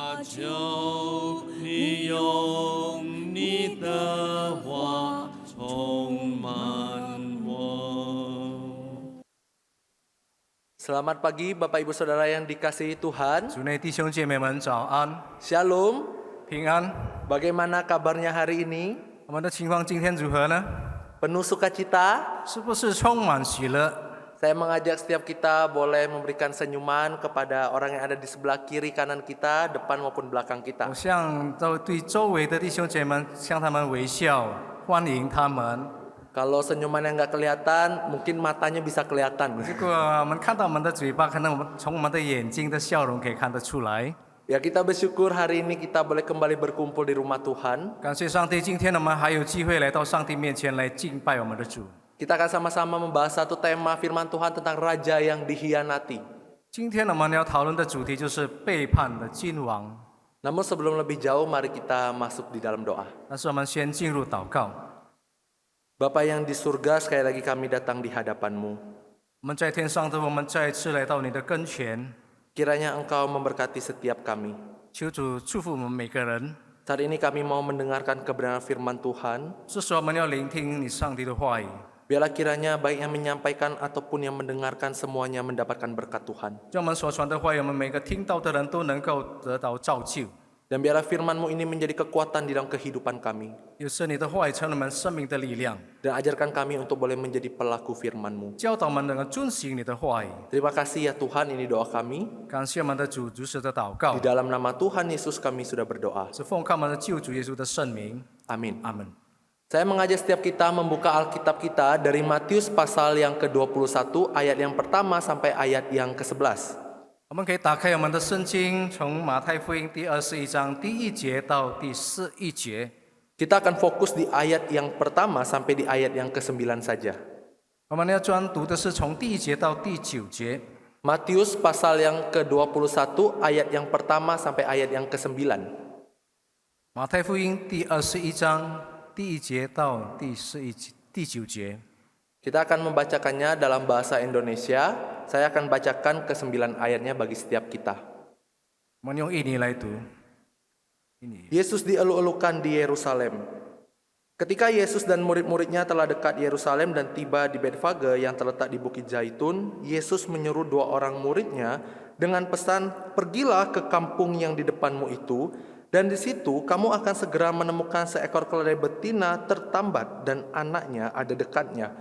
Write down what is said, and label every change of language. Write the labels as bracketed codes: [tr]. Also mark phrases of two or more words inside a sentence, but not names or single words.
[zh] 求你用你的话充满我。 [id] Selamat pagi Bapak Ibu Saudara yang dikasihi Tuhan. [zh] 主内弟兄姐妹们早安， Shalom. 平安。 [id] Bagaimana kabarnya hari ini? [zh] 我们的情况今天如何呢？ [id] Penuh sukacita? [zh] 是不是充满喜乐？ [id] Saya mengajak setiap kita boleh memberikan senyuman kepada orang yang ada di sebelah kiri kanan kita, depan maupun belakang kita. [zh] 我向对周围的弟兄姐妹们向他们微笑，欢迎他们。 [id] Kalau senyuman yang nggak kelihatan, mungkin matanya bisa kelihatan. [zh] 如果我们看到我们的嘴巴，可能我们从我们的眼睛的笑容可以看得出来。 [id] Ya, kita bersyukur hari ini kita boleh kembali berkumpul di rumah Tuhan. [zh] 感谢上帝，今天我们还有机会来到上帝面前来敬拜我们的主。 [id] Kita akan sama-sama membahas satu tema firman Tuhan tentang raja yang dikhianati. [zh] 今天我们要讨论的主题就是背叛的君王。 [id] Namun sebelum lebih jauh, mari kita masuk di dalam doa. [zh] 但是我们先进入祷告。 [id] Bapa yang di surga, sekali lagi kami datang di hadapan-Mu. [zh] 我们在天上的，我们再一次来到你的跟前， [id] Kiranya Engkau memberkati setiap kami. [zh] 求主祝福我们每个人。 [id] Saat ini kami mau mendengarkan kebenaran firman Tuhan. [zh] 这时候我们要聆听你上帝的话语， [id] Biarlah kiranya baik yang menyampaikan ataupun yang mendengarkan semuanya mendapatkan berkat Tuhan. [zh] 让我们所传的话语，我们每个听到的人都能够得到造就。 [id] Dan biarlah firman-Mu ini menjadi kekuatan di dalam kehidupan kami. [zh] 有时你的话语成了我们生命的力量， [id] Dan ajarkan kami untuk boleh menjadi pelaku firman-Mu. [zh] 教导我们能够遵行你的话语。 [id] Terima kasih ya Tuhan, ini doa kami. [zh] 感谢我们的主如实的祷告 [id] Di，dalam nama Tuhan Yesus kami sudah berdoa. [zh] 是奉靠我们的救主耶稣的圣名， [id] Amin. [zh] 阿门。 [id] Saya mengajak setiap kita membuka Alkitab kita dari Matius pasal yang ke-21 ayat yang pertama sampai ayat yang ke-11. [zh] 我们可以打开我们的圣经，从马太福音第21章第1节到第11节。 [id] Kita akan fokus di ayat yang pertama sampai di ayat yang ke-9 saja. [zh] 我们要专读的是从第1节到第9节。 [id] Matius pasal yang ke-21 ayat yang pertama sampai ayat yang ke-9. [zh] 马太福音第21章第1节到第9节。 [id] Kita akan membacakannya dalam bahasa Indonesia. Saya akan bacakan ke-9 ayatnya bagi setiap kita. [zh] 我们用印尼来读。印尼。 [id] Yesus dielu-elukan di Yerusalem. Ketika Yesus dan murid-muridnya telah dekat Yerusalem dan tiba di Betfage yang terletak di Bukit Zaitun, Yesus menyuruh 2 orang muridnya dengan pesan, "Pergilah ke kampung yang di depanmu itu, dan di situ kamu akan segera menemukan seekor keledai betina tertambat dan anaknya ada dekatnya.